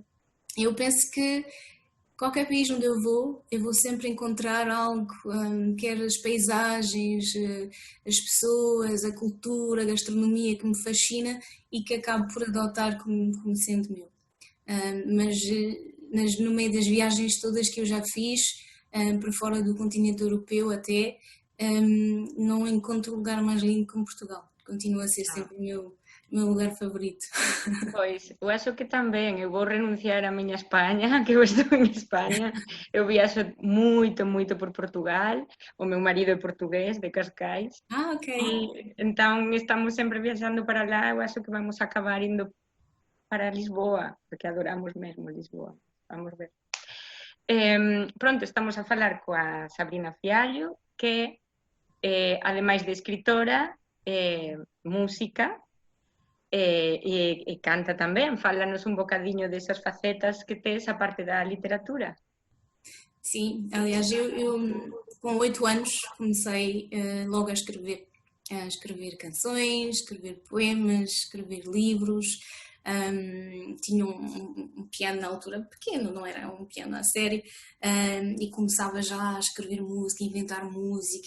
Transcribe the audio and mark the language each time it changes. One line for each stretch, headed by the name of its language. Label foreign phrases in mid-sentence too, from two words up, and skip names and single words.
Portuguese: Eu penso que qualquer país onde eu vou sempre encontrar algo, quer as paisagens, as pessoas, a cultura, a gastronomia que me fascina e que acabo por adotar como sendo meu. Mas no meio das viagens todas que eu já fiz, para fora do continente europeu até, não encontro lugar mais lindo como Portugal. Continua a ser sempre o meu lugar favorito.
Galician: Pois, eu acho que tamén, eu vou renunciar a miña España, que eu estou en España, eu viaxo moito por Portugal, o meu marido é portugués, de Cascais, Ok. e entón estamos sempre viaxando para lá, eu acho que vamos acabar indo para Lisboa, porque adoramos mesmo Lisboa, vamos ver. Pronto, estamos a falar coa Sabrina Fiallo, que ademais de escritora, música, e canta tamén. Fálanos un bocadiño desas facetas que tes a parte da literatura.
Portuguese: Sim, aliás, eu com 8 anos comecei logo a escrever canções, escrever poemas, escrever livros. Tinha um piano na altura pequeno, não era um piano a sério, e começava já a escrever música, inventar música.